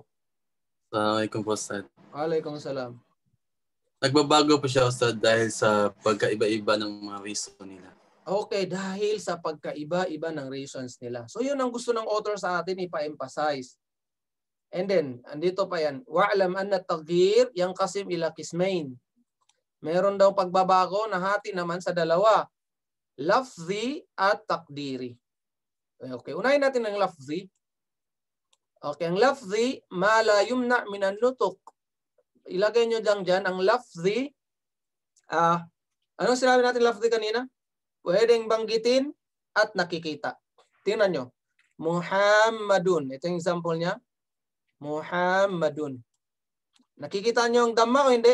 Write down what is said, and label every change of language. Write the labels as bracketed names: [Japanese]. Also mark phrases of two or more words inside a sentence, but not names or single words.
[Filipino] Assalamualaikum po, Ustad. Waalaikumsalam. Nagbabago po siya, Ustad, dahil sa pagkaiba-iba ng mga reason nila. Okay, dahil sa pagkaiba-iba ng reasons nila. So yun ang gusto ng author sa atin ipa-emphasize. [English] And then, [Filipino] andito pa yan. [Arabic] واعلم أن التغيير ينقسم إلى قسمين. [Filipino] Meron daw pagbabago na hati naman sa dalawa. Lafzi at takdiri. Okay, unahin natin ang lafzi. Okay, ang lafzi, [Arabic] ما لا يمنع من النطق. [Filipino] Ilagay nyo lang dyan, ang lafzi, anong sinabi natin lafzi kanina? Pwedeng banggitin at nakikita. Tingnan nyo. Muhammadun. Ito yung example niya. Muhammadun. Nakikita nyo ang damma o hindi?